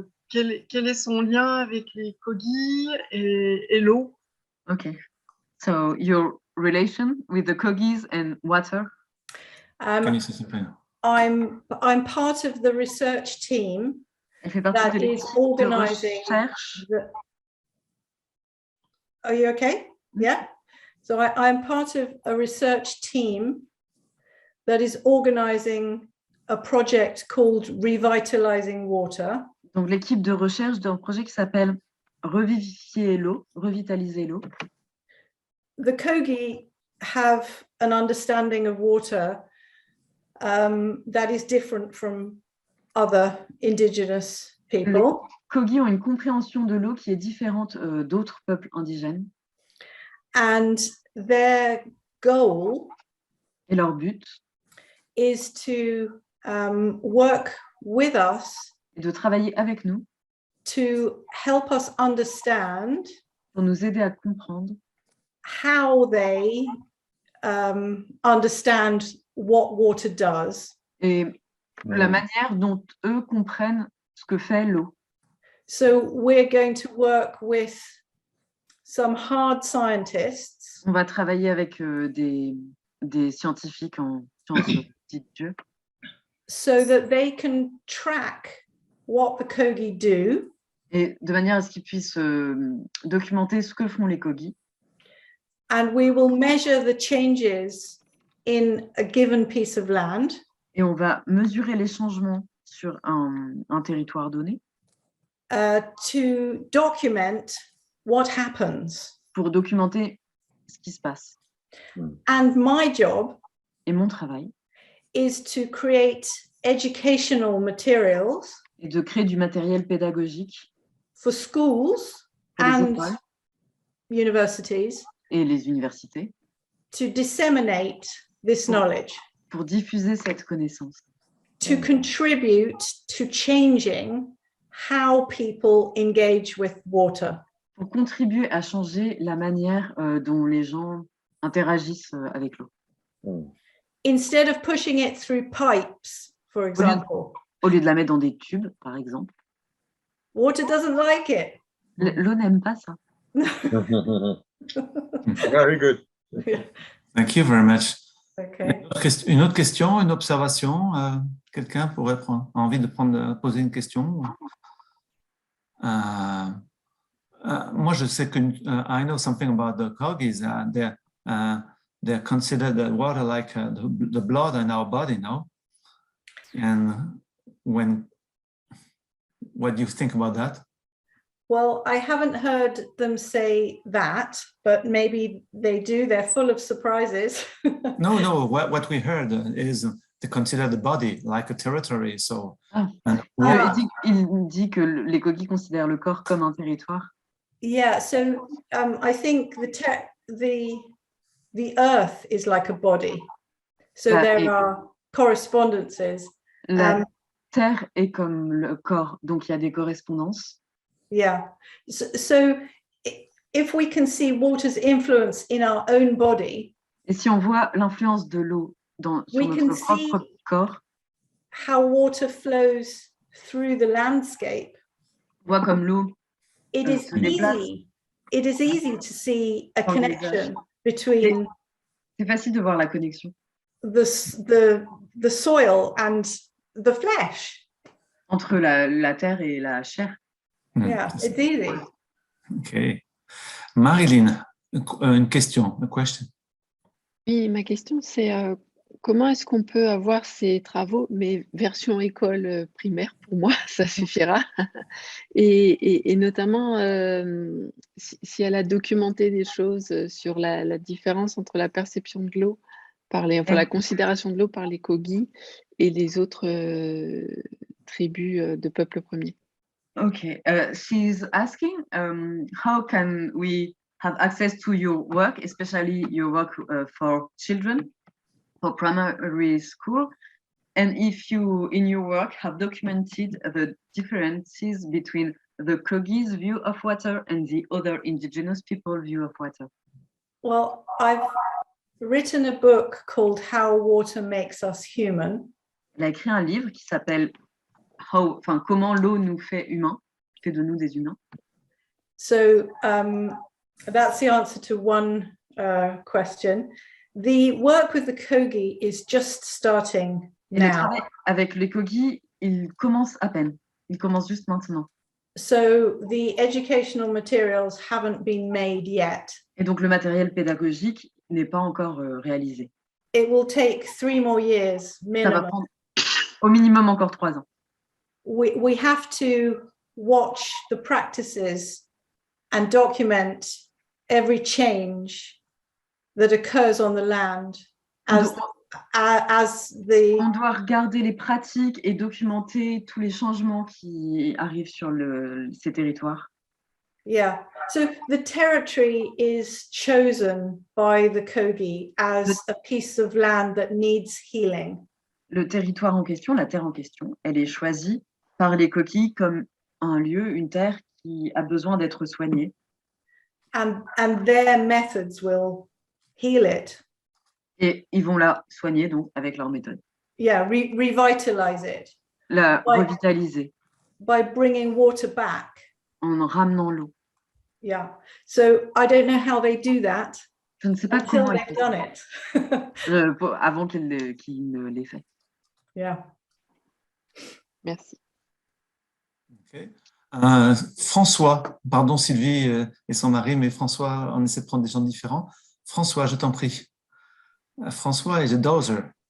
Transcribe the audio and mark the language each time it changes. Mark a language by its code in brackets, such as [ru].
[fr] Quel est son lien avec les Kogi et l'eau? [en] Okay. So your relation with the Kogis and water? Can you say something? I'm part of the research team [fr] Elle fait partie [en] that [fr] de [en] is [fr] l'équipe de [en] organizing. [fr] recherche. [en] Are you okay? Yeah. So I'm part of a research team that is organizing a project called Revitalizing Water. [fr] Donc l'équipe de recherche d'un projet qui s'appelle Revivifier l'eau, revitaliser l'eau. [en] The Kogi have an understanding of water that is different from other indigenous people. [fr] Les Kogi ont une compréhension de l'eau qui est différente d'autres peuples indigènes. [en] And their goal [fr] Et leur but [en] is to work with us [fr] est de travailler avec nous [en] to help us understand [fr] pour nous aider à comprendre [en] how they understand what water does. [fr] et la manière dont eux comprennent ce que fait l'eau. [en] So we're going to work with some hard scientists. [fr] On va travailler avec des scientifiques en sciences dites dures. [en] So that they can track what the Kogi do. [fr] Et de manière à ce qu'ils puissent documenter ce que font les Kogi. [en] And we will measure the changes in a given piece of land. [fr] Et on va mesurer les changements sur un territoire donné. [en] To document what happens. [fr] Pour documenter ce qui se passe. [en] And my job [fr] Et mon travail [en] is to create educational materials [fr] est de créer du matériel pédagogique [en] for schools [fr] pour les [en] and [fr] écoles [en] universities [fr] et les universités [en] to disseminate this knowledge, [fr] pour diffuser cette connaissance, [en] to contribute to changing how people engage with water. [fr] pour contribuer à changer la manière dont les gens interagissent avec l'eau. [en] Instead of pushing it through pipes, for example. [fr] Au lieu de la mettre dans des tubes, par exemple. [en] Water doesn't like it. [fr] L'eau n'aime pas ça. [en] Very good. Thank you very much. Okay. [fr] Une autre question, une observation? Quelqu'un pourrait avoir envie de poser une question? Moi, je sais que [en] I know something about the Kogis. They're considered the water like the blood in our body, no? And what do you think about that? Well, I haven't heard them say that, but maybe they do. They're full of surprises. No. What we heard is they consider the body like a territory. So, [fr] il dit que les Kogis considèrent le corps comme un territoire. [en] Yeah. So I think the earth is like a body. So there are correspondances. [fr] La terre est comme le corps, donc il y a des correspondances. [en] Yeah. So if we can see water's influence in our own body, [fr] et si on voit l'influence de l'eau sur notre propre corps, [en] how water flows through the landscape, [fr] on voit comme l'eau [en] it is easy to see a connection between [fr] c'est facile de voir la connexion [en] the soil and the flesh. [fr] Entre la terre et la chair. [en] Yeah, it's easy. Okay. Marilyn, [fr] une question, [en] a question. [fr] Oui, ma question, c'est comment est-ce qu'on peut avoir ces travaux, mais version école primaire, pour moi, ça suffira. Et notamment, si elle a documenté des choses sur la différence entre la perception de l'eau, la considération de l'eau par les Kogis et les autres tribus de peuples premiers. [en] Okay, she's asking how can we have access to your work, especially your work for children, for primary school, And if you, in your work, have documented the differences between the Kogi's view of water and the other indigenous people view of water. Well, I've written a book called How Water Makes Us Human. [fr] Il a écrit un livre qui s'appelle Comment l'eau nous fait humains, fait de nous des humains. [en] So that's the answer to one question. The work with the Kogi is just starting [fr] Et le [en] now. [fr] travail avec les Kogi, il commence à peine. Il commence juste maintenant. [en] So the educational materials haven't been made yet. [fr] Et donc le matériel pédagogique n'est pas encore réalisé. [en] It will take 3 more years [fr] Ça va [en] minimum. [fr] prendre au minimum encore 3 ans. [en] We have to watch the practices and document every change that occurs on the land as the [fr] On doit regarder les pratiques et documenter tous les changements qui arrivent sur ces territoires. [en] yeah. So the territory is chosen by the Kogi as a piece of land that needs healing. [fr] Le territoire en question, la terre en question, elle est choisie par les Kogi comme un lieu, une terre qui a besoin d'être soignée. [en] And their methods will heal it. [fr] Et ils vont la soigner donc avec leur méthode. [en] Yeah, revitalize it [fr] La Ouais. revitaliser [en] by bringing water back. [fr] en ramenant l'eau. [en] Yeah. So I don't know how they do that [fr] Je ne sais pas [en] until [fr] comment ils [en] they've [fr] font [en] done it. [fr] ça, avant qu'ils ne l'aient fait. [en] Yeah. [fr] Merci. [en] Okay. [fr] François, pardon Sylvie et son mari, mais François, on essaie de prendre des gens différents. François, je t'en prie. François [en] is a dozer.